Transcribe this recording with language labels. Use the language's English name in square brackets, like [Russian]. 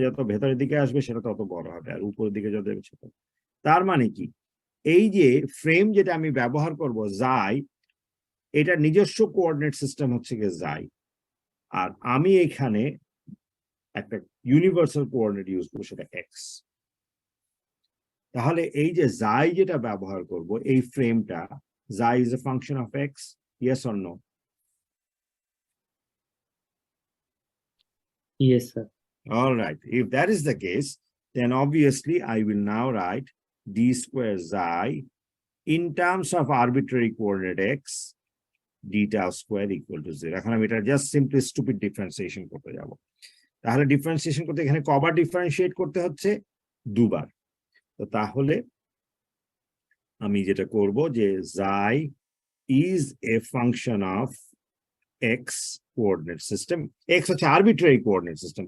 [Bangla] যত ভেতরের দিকে আসবে সেটা তত বড় হবে, আর উপরের দিকে যত ছোট। তার মানে কি, এই যে ফ্রেম যেটা আমি ব্যবহার করব জাই, এটা নিজস্ব কোঅর্ডিনেট সিস্টেম হচ্ছে গিয়ে জাই, আর আমি এখানে একটা ইউনিভার্সাল কোঅর্ডিনেট ইউজ করবো, সেটা এক্স। তাহলে এই যে জাই যেটা ব্যবহার করব, এই ফ্রেমটা, [English] Xi is a function of x, yes or no? Yes, sir. All right, if that is the case, then obviously I will now write d square xi in terms of arbitrary coordinate x, d tau square equal to 0. [Bangla] এখন আমি এটা just simply stupid differentiation করতে যাব। তাহলে differentiation করতে এখানে কবার differentiate করতে হচ্ছে? দুবার। তো তাহলে আমি যেটা করব যে [English] xi is a function of x coordinate system, [Bangla] x হচ্ছে আরবিট্রারি কোঅর্ডিনেট সিস্টেম।